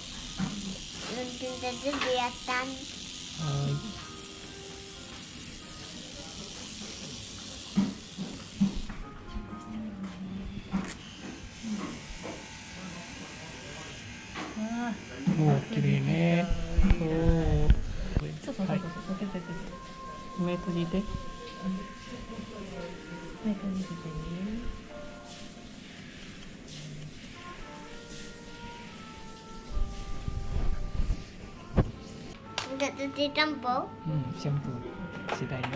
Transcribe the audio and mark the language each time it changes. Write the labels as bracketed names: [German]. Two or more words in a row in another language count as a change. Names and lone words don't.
[Indonesian] Yang tunda hiasan. Oh, kiri nih. Oh. [Japanese] そうそうそうそう。目閉じて。目閉じててね。 [Indonesian] Enggak cuci shampoo. Shampoo. Sudah ya.